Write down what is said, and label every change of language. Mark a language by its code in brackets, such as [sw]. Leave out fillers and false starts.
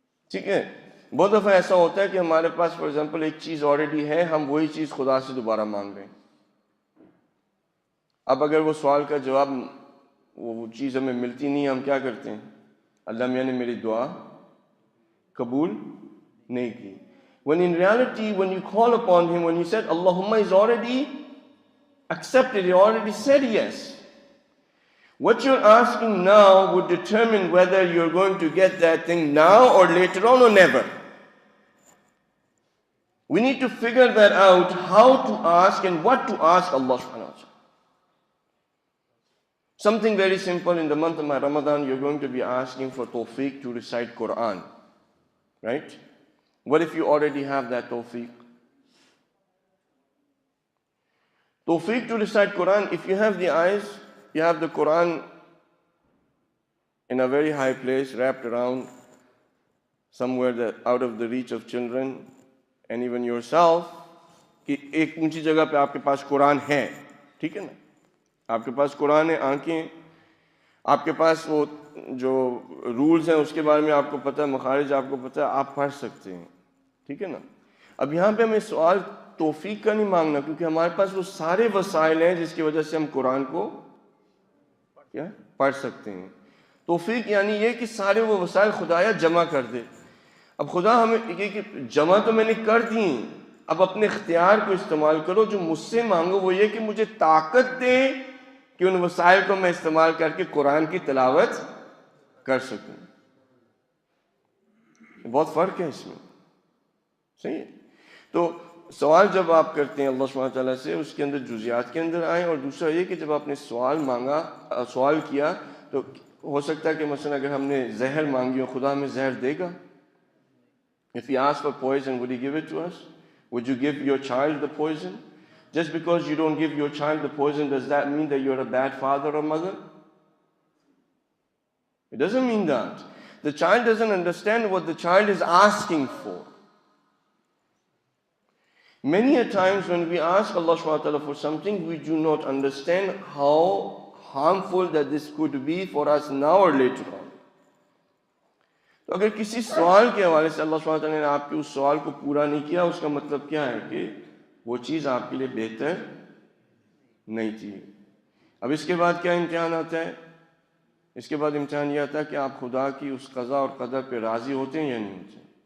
[ur] ٹھیک ہے. بہت دفعہ ایسا ہوتا ہے کہ ہمارے پاس فار ایگزامپل ایک چیز آلریڈی ہے، ہم وہی چیز خدا سے دوبارہ مانگ رہے ہیں. اب اگر وہ سوال کا جواب وہ چیز ہمیں ملتی نہیں، ہم کیا کرتے ہیں؟ اللہ میاں نے میری دعا قبول نہیں کی. [en] When in reality, when you call upon him, when you said Allahumma, is already accepted, he already said yes. What you're asking now would determine whether you're going to get that thing now or later on or never. We need to figure that out, how to ask and what to ask Allah subhanahu wa ta'ala. Something very simple, in the month of Ramadan, you're going to be asking for tawfiq to recite Quran. Right? What if you already have that tawfiq? Tawfiq to recite Quran, if you have the eyes, you have the Quran in a very high place, wrapped around somewhere out of the reach of children and even yourself, [ur] کہ ایک اونچی جگہ پہ آپ کے پاس قرآن ہے. ٹھیک ہے نا؟ آپ کے پاس قرآن ہے، آنکھیں، آپ کے پاس وہ جو رولز ہیں اس کے بارے میں آپ کو پتہ ہے، مخارج آپ کو پتہ ہے، آپ پڑھ سکتے ہیں. ٹھیک ہے نا؟ اب یہاں پہ ہمیں سوال توفیق کا نہیں مانگنا، کیونکہ ہمارے پاس وہ سارے وسائل ہیں جس کی وجہ سے ہم قرآن کو کیا پڑھ سکتے ہیں. توفیق یعنی یہ کہ سارے وہ وسائل خدایا جمع کر دے. اب خدا ہمیں یہ کہ جمع تو میں نے کر دی، اب اپنے اختیار کو استعمال کرو. جو مجھ سے مانگو وہ یہ کہ مجھے طاقت دے کہ ان وسائل کو میں استعمال کر کے قرآن کی تلاوت کر سکوں. بہت فرق ہے اس میں. صحیح ہے. تو سوال جب آپ کرتے ہیں اللہ سبحانہ تعالیٰ سے، اس کے اندر جزیات کے اندر آئیں. اور دوسرا یہ کہ جب آپ نے سوال کیا تو ہو سکتا ہے کہ مثلا اگر ہم نے زہر مانگی ہو، خدا ہمیں زہر دے گا. [en] If you ask for poison, would he give it to us? Would you give your child the poison? Just because you don't give your child the poison, does that mean that you're a bad father or mother? It doesn't mean that. The child doesn't understand what the child is asking for. Many a times when we ask Allah subhanahu wa ta'ala for something, we do not understand how harmful that this could be for us now or later on. [ur] تو اگر کسی سوال کے حوالے سے اللہ سبحانہ وتعالی نے آپ کے اس سوال کو پورا نہیں کیا، اس کا مطلب کیا ہے کہ وہ چیز آپ کے لیے بہتر نہیں تھی. اب اس کے بعد کیا امتحان آتا ہے؟ اس کے بعد امتحان یہ آتا ہے کہ آپ خدا کی اس قضا اور قدر پہ راضی ہوتے ہیں یا نہیں ہوتے.